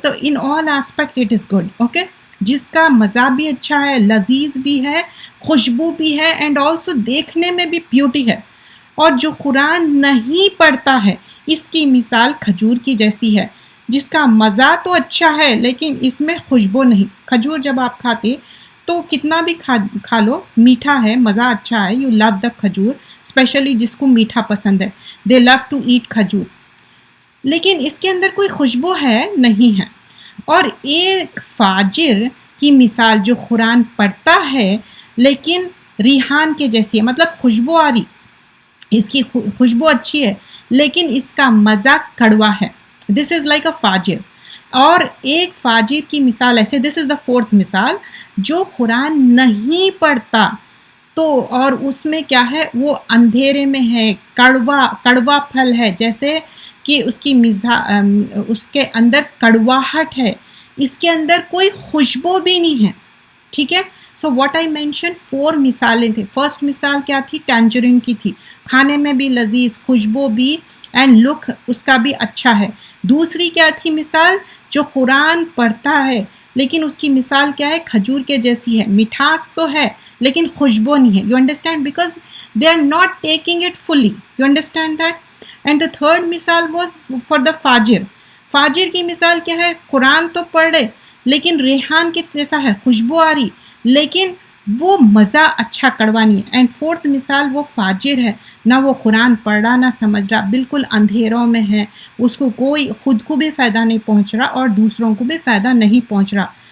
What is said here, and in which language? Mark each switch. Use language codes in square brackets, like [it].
[ur] تو [en] In all aspect it is good. [ur] Okay, جس کا مزہ بھی اچھا ہے، لذیذ بھی ہے، خوشبو بھی ہے، [en] and also [ur] دیکھنے میں بھی بیوٹی ہے. اور جو قرآن نہیں پڑھتا ہے اس کی مثال کھجور کی جیسی ہے، جس کا مزہ تو اچھا ہے لیکن اس میں خوشبو نہیں. کھجور جب آپ کھاتے تو کتنا بھی کھا لو، میٹھا ہے، مزہ اچھا ہے. [en] you love the khajoor, specially [ur] جس کو میٹھا پسند ہے، [en] They love to eat khajoor. [ur] لیکن اس کے اندر کوئی خوشبو ہے نہیں ہے. اور ایک فاجر کی مثال جو قرآن پڑھتا ہے لیکن ریحان کے جیسی ہے، مطلب خوشبو آ رہی، اس کی خوشبو اچھی ہے لیکن اس کا مزہ کڑوا ہے. [en] this is like a [ur] فاجر. اور ایک فاجر کی مثال ایسے، [en] this is the fourth [ur] مثال، جو قرآن نہیں پڑھتا تو اور اس میں کیا ہے، وہ اندھیرے میں ہے، کڑوا پھل ہے، جیسے کہ اس کی اس کے اندر کڑواہٹ ہے، اس کے اندر کوئی خوشبو بھی نہیں ہے. ٹھیک ہے. [en] so what I mention [ur] 4 مثالیں تھے. فرسٹ مثال کیا تھی، ٹینجرین کی تھی، کھانے میں بھی لذیذ، خوشبو بھی، [en] and look [ur] اس کا بھی اچھا ہے. دوسری کیا تھی مثال، جو قرآن پڑھتا ہے لیکن اس کی مثال کیا ہے، کھجور کے جیسی ہے، مٹھاس تو ہے لیکن خوشبو نہیں ہے. [en] You understand, because they are not taking it fully. You understand that. And the third مثال was for the فاجر. [ur] فاجر کی مثال کیا ہے، قرآن تو پڑھ رہے لیکن ریحان کے جیسا ہے، خوشبو آ رہی لیکن وہ مزہ اچھا کڑوا نہیں ہے. [en] and fourth [ur] مثال وہ فاجر ہے، نہ وہ قرآن پڑھ رہا نہ سمجھ رہا، بالکل اندھیروں میں ہے، اس کو کوئی خود کو بھی فائدہ نہیں پہنچ رہا اور دوسروں کو بھی فائدہ نہیں پہنچ رہا.